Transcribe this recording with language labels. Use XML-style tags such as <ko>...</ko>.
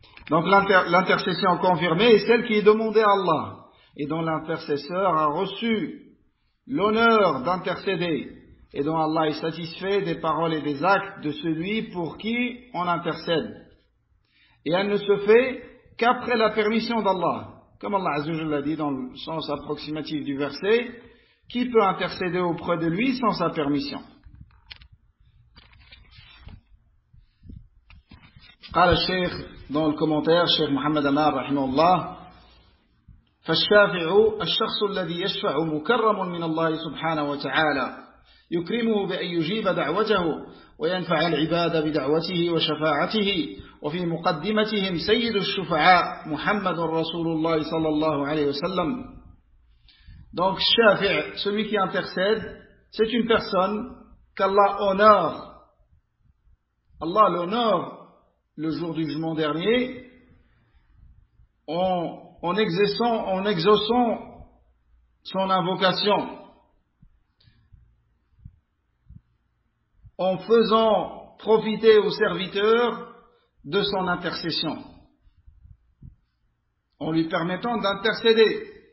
<fr>Donc l'intercession confirmée est celle qui est demandée à Allah et dont l'intercesseur a reçu l'honneur d'intercéder et dont Allah est satisfait des paroles et des actes de celui pour qui on intercède. Et elle ne se fait qu'après la permission d'Allah. Comme Allah Azza wa Jalla l'a dit dans le sens approximatif du verset, qui peut intercéder auprès de lui sans sa permission?</fr> <ar>قال الشيخ</ar> <fr>dans le commentaire, Cheikh Mohammed Amar, rahimahullah,</fr> <ar>فالشافع الشخص الذي يشفع مكرم من الله سبحانه وتعالى يكرمه بأن يجيب دعوته وينفع العباد بدعوته وشفاعته وفي مقدمتهم سيد الشفعاء محمد رسول الله صلى الله عليه وسلم.</ar> <fr>Donc الشافع, celui qui intercède, c'est une personne qu'Allah honore. Allah l'honore le jour du jugement dernier en exauçant son invocation, en faisant profiter aux serviteurs de son intercession, en lui permettant d'intercéder.</fr>